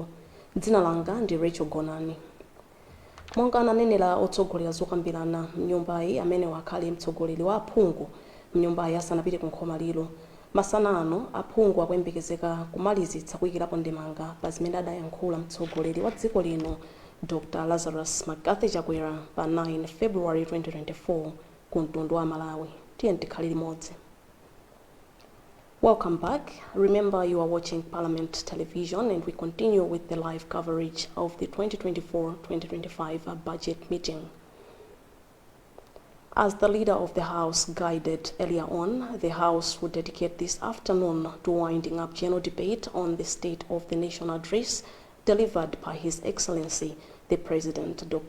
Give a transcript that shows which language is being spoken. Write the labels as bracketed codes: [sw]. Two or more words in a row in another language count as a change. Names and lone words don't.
[ny] Dzina langa ndi Rachel Gonani. Monga ananenera otsogolera zokambirana mnyumbayi amene wakhale mtsogoleri wa aphungu mnyumbayi asanapite ku nkhomaliro. Masana ano aphungu akuyembekezeka kumalizitsa kuyikirapo ndemanga pa zimene adayankhula mtsogoleri wa dziko lino Dr. Lazarus Magathi Chakwera pa 9 February 2024 ku mtundu wa Malawi. Tiyeni tikhale limodzi. [en] Welcome back. Remember, you are watching Parliament Television and we continue with the live coverage of the 2024-2025 budget meeting. As the leader of the House guided earlier on, the House would dedicate this afternoon to winding up general debate on the State of the Nation address delivered by His Excellency, the President, Dr.